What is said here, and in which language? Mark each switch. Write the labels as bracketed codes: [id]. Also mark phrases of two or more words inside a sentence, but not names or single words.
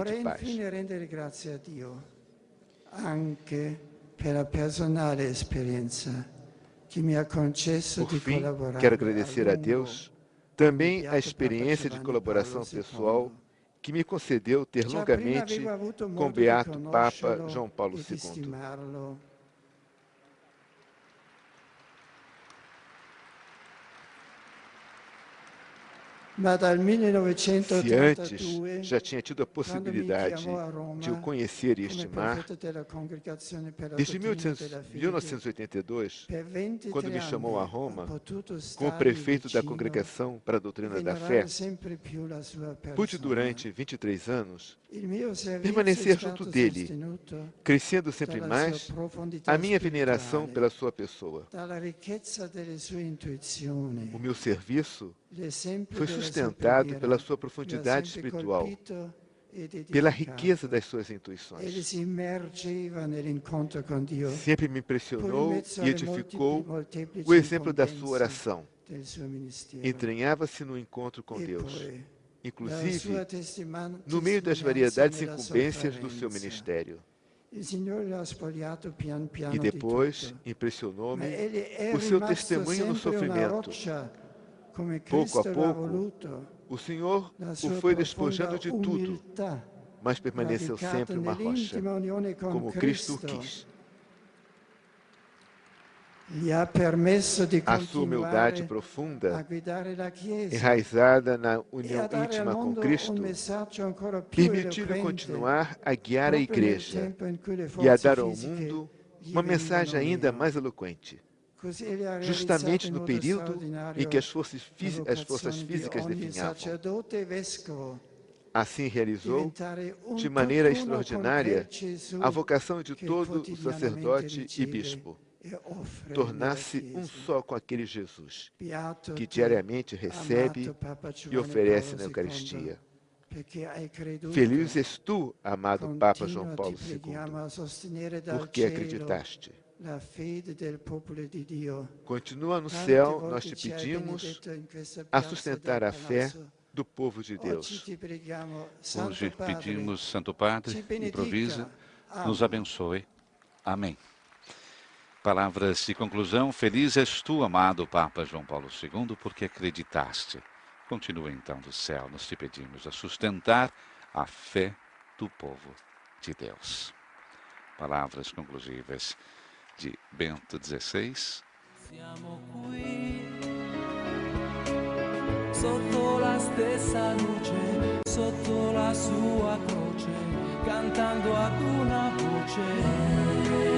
[it] Vorrei [pt] de paz. [it] infine rendere grazie a Dio anche per la personale esperienza che mi ha concesso [pt] Por [it] di [pt] fim, [it] collaborare [pt] quero agradecer a [it] lungo [pt] Deus também a experiência de colaboração pessoal que me concedeu ter [it] Già prima [pt] longamente [it] avevo avuto [pt] com o [it] modo di Beato Papa conoscerlo [pt] João Paulo [it] e di [pt] II. [it] stimarlo. Ma dal [pt] Se [it] 1982, [pt] antes já tinha tido a possibilidade de o conhecer e [it] come [pt] estimar, [it] prefetto della Congregazione per la [pt] desde [it] dottrina della fede, [pt] 1982, [it] per 23 [pt] quando me chamou a [it] anni [pt] Roma, [it] ho potuto [pt] como [it] stargli [pt] prefeito da [it] vicino [pt] Congregação para a Doutrina [it] e [pt] da [it] venerare [pt] Fé, [it] sempre più la sua persona. [pt] pude durante 23 anos [it] Il mio servizio [pt] permanecer [it] è [pt] junto [it] stato [pt] dele, [it] sostenuto [pt] crescendo sempre [it] dalla sua [pt] mais [it] profondità [pt] a minha veneração [it] spirituale, [pt] pela sua pessoa. [it] dalla ricchezza delle sue intuizioni. [pt] O meu serviço [it] L'esempio [pt] foi [it] della sua [pt] sustentado [it] preghiera [pt] pela sua [it] mi ha [pt] profundidade [it] sempre [pt] espiritual, [it] colpito ed [pt] pela [it] edificato. [pt] riqueza das suas Ele intuições. [it] si immergeva nell'incontro con Dio, [pt] Sempre me [it] pur in [pt] impressionou [it] mezzo [pt] e [it] alle [pt] edificou [it] molteplici [pt] o exemplo da sua [it] incombenze [pt] oração. [it] del suo ministero. [pt] Entranhava-se no encontro com [it] E [pt] Deus, [it] poi, nella [pt] inclusive [it] sua [pt] no meio das [it] testimonianza [pt] variedades [it] nella [pt] incumbências do seu [it] sofferenza. [pt] ministério. [it] Il Signore l'ha spogliato pian piano [pt] E [it] di [pt] depois [it] tutto. Ma [pt] impressionou-me [it] ele è [pt] o seu [it] rimasto [pt] testemunho no [it] sempre una [pt] sofrimento. [it] roccia, come [pt] Pouco a [it] Cristo l'ha [pt] pouco, [it] voluto. [pt] o Senhor [it] La [pt] o [it] sua [pt] foi [it] profonda [pt] despojando de tudo, [it] umiltà, [pt] mas permaneceu [it] radicata [pt] sempre uma rocha, [it] nell'intima unione con [pt] como Cristo o [it] Cristo, [pt] quis. [it] gli ha permesso di [pt] A sua humildade [it] continuare a [pt] profunda, [it] guidare la Chiesa [pt] enraizada na [it] e a [pt] união [it] dare al [pt] íntima com [it] mondo [pt] Cristo, [it] un messaggio ancora più [pt] permitiu-lhe [it] eloquente, [pt] continuar a guiar a [it] proprio nel [pt] igreja [it] tempo in cui le [pt] e a [it] forze [pt] dar ao [it] fisiche [pt] mundo [it] gli [pt] uma mensagem [it] venivano [pt] ainda [it] meno. [pt] mais eloquente, [it] Così egli ha [pt] justamente [it] realizzato in [pt] no [it] modo [pt] período [it] straordinario [pt] em que as forças [it] la [pt] físicas [it] vocazione di ogni [pt] definhavam. [it] sacerdote e vescovo [pt] Assim realizou, [it] diventare un [pt] de maneira [it] tutt'uno con [pt] extraordinária, [it] quel Gesù [pt] a vocação de [it] che [pt] todo o [it] quotidianamente [pt] sacerdote e [it] riceve [pt] bispo, [it] e offre [pt] tornar-se [it] nella Chiesa. [pt] só com aquele Jesus [it] Beato [pt] que [it] te, [pt] diariamente recebe [it] amato Papa [pt] e [it] Giovanni [pt] oferece [it] Paolo [pt] na [it] II, [pt] Eucaristia. [it] perché hai creduto. [pt] Feliz és tu, amado Papa João [it] Continua, [pt] Paulo [it] ti preghiamo, [pt] II, [it] a sostenere dal [pt] porque [it] cielo [pt] acreditaste. [it] la fede del popolo di Dio. [pt] Continua no [it] Tante [pt] céu, [it] volte [pt] nós te [it] ci hai [pt] pedimos [it] benedetto in questa [pt] a [it] piazza [pt] sustentar [it] del [pt] a fé [it] Palazzo. [pt] do povo de [it] Oggi [pt] Deus. [it] ti preghiamo, Santo [pt] Hoje [it] Padre, [pt] pedimos, Santo Padre, [it] ci benedica. improvise, [pt] nos [it] Amen. [pt] abençoe. Amém. Palavras de conclusão. Feliz és tu, amado Papa João Paulo II, porque acreditaste. Continua então do céu, nós te pedimos a sustentar a fé do povo de Deus. Palavras conclusivas de Bento XVI. [it] Siamo qui, sotto la stessa luce, sotto la sua croce, cantando ad una voce.